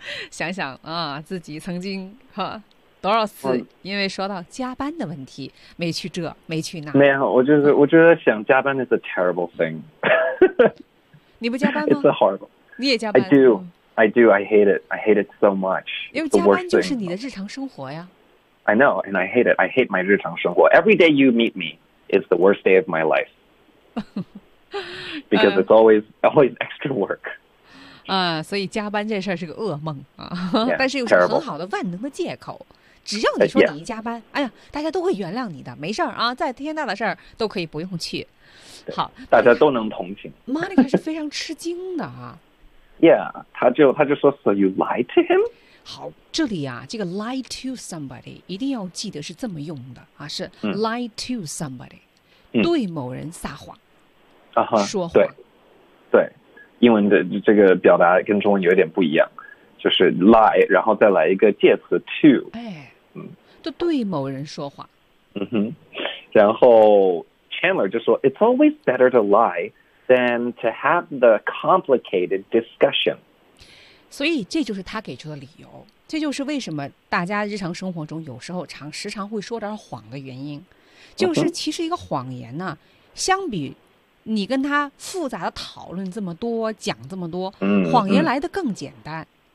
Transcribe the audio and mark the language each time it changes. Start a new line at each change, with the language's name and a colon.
Chinese: 想想啊，自己曾经哈多少次因为说到加班的问题没去这没去那。没有，我觉得想加班
English: is a terrible thing.
Chinese: 你不加班吗？
English: It's a horrible.
Chinese: 你也加班？
English: I do. I hate it. I hate it so much.
Chinese: 因为加班就是你的日常生活呀。
English: I know, and I hate it. I hate my
Chinese: 日常生活.
English: Every day you meet me is the worst day of my life. Because it's always extra work.
Chinese: 所以加班这事儿是个噩梦啊。
English: Yeah,
Chinese: 但是又是很好的万能的借口。只要你说你一加班，
English: yeah.
Chinese: 哎呀，大家都会原谅你的，没事儿啊，再天大的事儿都可以不用去。好，大家都能同情。 Monica 是非常吃惊的啊。
English: Yeah,
Chinese: 他就说
English: ,So you lied to him?
Chinese: 好，这里啊，这个
English: lie to somebody
Chinese: 一定要记得是这么用的啊，是 lie to somebody,对某人撒谎，说谎。对，对，英文的这个表达跟中文有点不一样，就是 lie, 然后再来一个介词 to, 就对某人说谎。嗯哼，然后 Chandler 就说
English: ,It's always better to lie,than to have the complicated discussion.
Chinese: 所以这就是他给出的理由，这就是为什么大家日常生活中有时候时常会说点谎的原因，就是其实一个谎言呢，相比你跟他复杂的讨论这么多讲这么多，谎言来得更简单。